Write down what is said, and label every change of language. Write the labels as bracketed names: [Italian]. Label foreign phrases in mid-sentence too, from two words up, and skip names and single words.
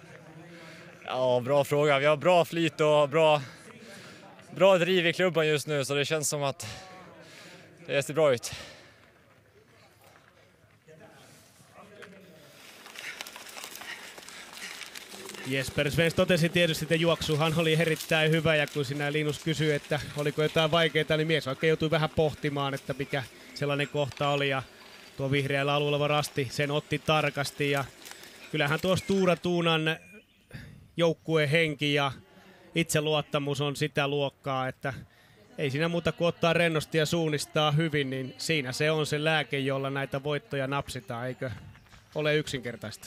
[Swedish] Ja, bra fråga. Vi har bra flyt och bra driv i klubban just nu, så det känns som att det ser bra ut. [Finnish] Jesper Svensk totesi tietysti, että juoksuhan oli erittäin hyvä, ja kun sinä Linus kysyi, että oliko jotain vaikeaa, niin mies oikein joutui vähän pohtimaan, että mikä sellainen kohta oli, ja tuo vihreällä alueella oleva rasti sen otti tarkasti, ja kyllähän tuo Stura Tunan joukkueen henki ja itseluottamus on sitä luokkaa, että ei siinä muuta kuin ottaa rennosti ja suunnistaa hyvin, niin siinä se on se lääke, jolla näitä voittoja napsitaan, eikö ole yksinkertaista?